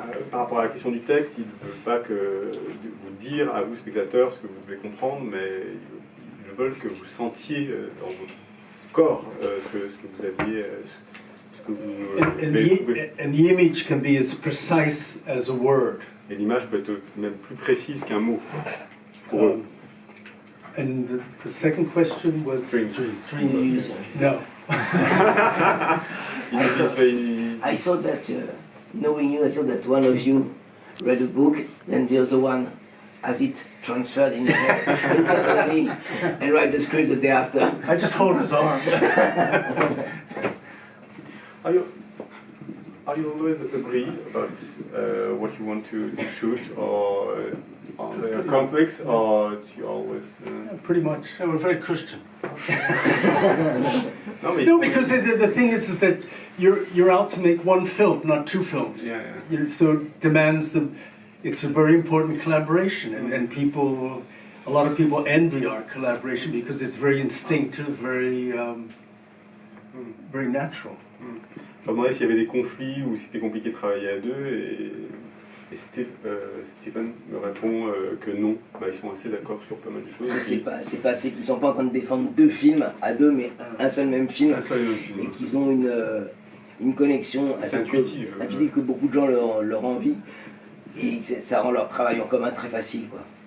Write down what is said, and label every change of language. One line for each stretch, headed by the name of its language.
French: Par rapport à la question du texte, il ne veut pas vous dire à vous, spectateurs, ce que vous devez comprendre, mais ils veulent que vous sentiez dans votre corps ce que vous aviez, ce que vous avez trouvé.
English: And the image can be as precise as a word.
French: Et l'image peut être même plus précise qu'un mot pour eux.
English: And the second question was Dreams. No. I thought that, knowing you, I thought that one of you read a book, then the other one has it transferred in your head instantly and write the script the day after. I just hold his arm. Are you always agree about what you want to shoot, or are there conflicts, or do you always... Pretty much. We're very Christian. No, because the thing is that you're out to make one film, not two films. Yeah. So it demands it's a very important collaboration, and a lot of people envy our collaboration because it's very instinctive, very natural.
French: Je me demandais s'il y avait des conflits ou si c'était compliqué de travailler à deux, et Stephen me répond que non, ils sont assez d'accord sur pas mal de choses. C'est pas qu'ils sont pas en train de défendre deux films à deux, mais un seul même film, et qu'ils ont une connexion assez intuitive que beaucoup de gens leur envient, et ça rend leur travail en commun très facile, quoi.